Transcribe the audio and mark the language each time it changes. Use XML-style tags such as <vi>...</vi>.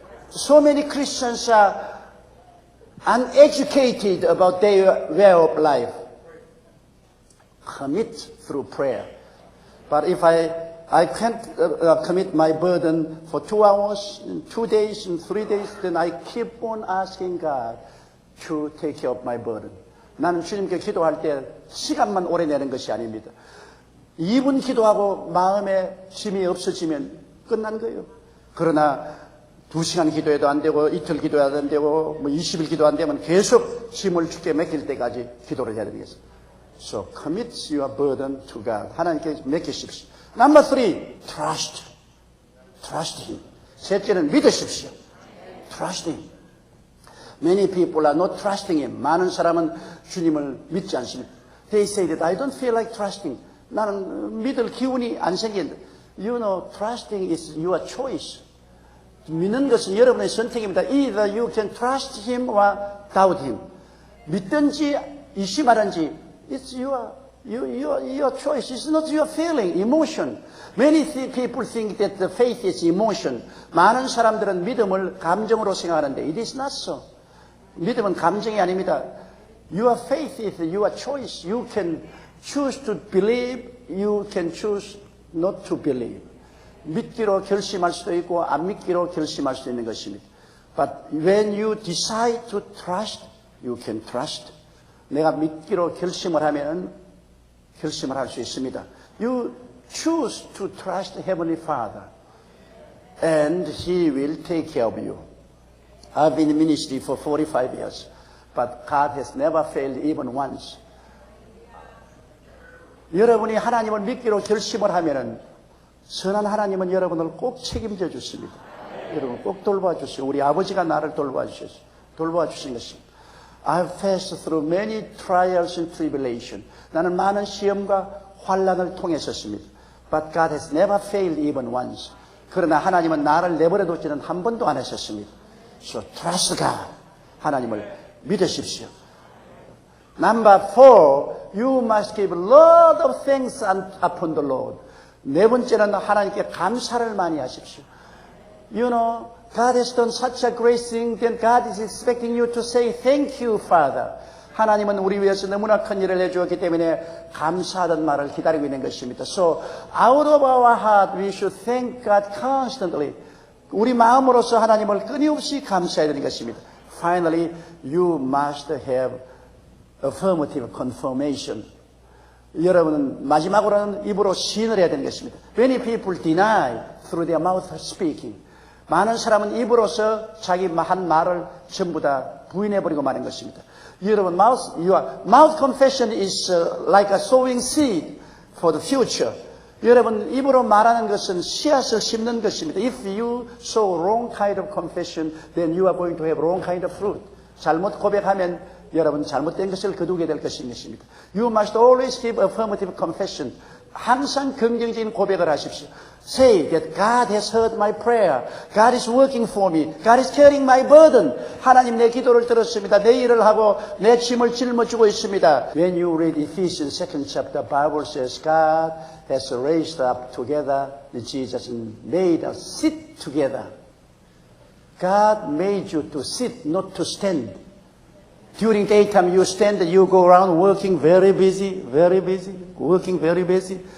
<en>So many Christians are uneducated about their way of life. Commit through prayer. But if I can't commit my burden for 2 hours, 2 days, and 3 days, then I keep on asking God to take care of my burden.</en> <ko>나는 주님께 기도할 때 시간만 오래 내는 것이 아닙니다. 2분 기도하고 마음에 짐이 없어지면 끝난 거예요. 그러나 2시간 기도해도 안 되고 이틀 기도해도 안 되고 20일 기도 안 되면 계속 짐을 주께 맡길 때까지 기도를 해야 되겠어요.</ko> <en>So commit your burden to God.</en> <ko>하나님께 맡기십시오.</ko> <en>Number 3, trust. Trust Him.</en> <ko>셋째는 믿으십시오.</ko> <en>Trust Him. Many people are not trusting Him.</en> <ko>많은 사람은 주님을 믿지 않습니다.</ko> <en>They say that I don't feel like trusting.</en> <ko>나는 믿을 기운이 안 생긴다.</ko> <en>You know, trusting is your choice.</en> <ko>믿는 것은 여러분의 선택입니다.</ko> <en>Either you can trust Him or doubt Him.</en> <ko>믿든지 의심하든지</ko> <en>it's your choice. It's not your feeling, emotion. Many people think that the faith is emotion.</en> <ko>많은 사람들은 믿음을 감정으로 생각하는데</ko> <en>it is not so.</en> <ko>믿음은 감정이 아닙니다.</ko> <en>Your faith is your choice. You can choose to believe. You can choose not to believe.</en> <ko>믿기로 결심할 수도 있고 안 믿기로 결심할 수도 있는 것입니다.</ko> <en>But when you decide to trust, you can trust.</en> <ko>내가 믿기로 결심을 하면 결심을 할 수 있습니다.</ko> <en>You choose to trust Heavenly Father, and He will take care of you. I've been in ministry for 45 years, but God has never failed even once.</en> <ko>여러분이 하나님을 믿기로 결심을 하면은 선한 하나님은 여러분을 꼭 책임져 주십니다. 여러분 꼭 돌봐주시오. 우리 아버지가 나를 돌봐주신 것입니다.</ko> <en>I've passed through many trials and tribulation.</en> <ko>나는 많은 시험과 환난을 통했었습니다.</ko> <en>But God has never failed even once.</en> <ko>그러나 하나님은 나를 내버려 두지는 한 번도 안 하셨습니다.</ko> <en>So trust God.</en> <ko>하나님을 믿으십시오.</ko> <en>Number 4, you must give a lot of thanks upon the Lord.</en> <ko>네 번째는 하나님께 감사를 많이 하십시오.</ko> <en>You know, God has done such a great thing, then God is expecting you to say, thank you, Father.</en> <ko>하나님은 우리 위해서 너무나 큰 일을 해주었기 때문에 감사하던 말을 기다리고 있는 것입니다.</ko> <en>So out of our heart we should thank God constantly.</en> <ko>우리 마음으로서 하나님을 끊임없이 감사해야 되는 것입니다.</ko> <en>Finally, you must have affirmative confirmation.</en> <ko>여러분은 마지막으로는 입으로 시인을 해야 되는 것입니다.</ko> <en>Many people deny through their mouth speaking.</en> <ko>많은 사람은 입으로서 자기 한 말을 전부 다 부인해버리고 마는 것입니다.</ko> <en>여러분, your mouth confession is like a sowing seed for the future.</en> <ko>여러분, 입으로 말하는 것은 씨앗을 심는 것입니다.</ko> <en>If you sow wrong kind of confession, then you are going to have wrong kind of fruit.</en> <ko>잘못 고백하면 여러분 잘못된 것을 거두게 될 것입니다.</ko> <en>You must always give affirmative confession.</en> <ko>항상 긍정적인 고백을 하십시오.</ko> <en>Say that God has heard my prayer. God is working for me. God is carrying my burden.</en> <ko>하나님 내 기도를 들었습니다. 내 일을 하고 내 짐을 짊어지고 있습니다.</ko> <en>When you read Ephesians 2nd chapter, Bible says God has raised up together Jesus and made us sit together. God made you to sit, not to stand. During daytime you stand and you go around working very busy, working very busy.</en>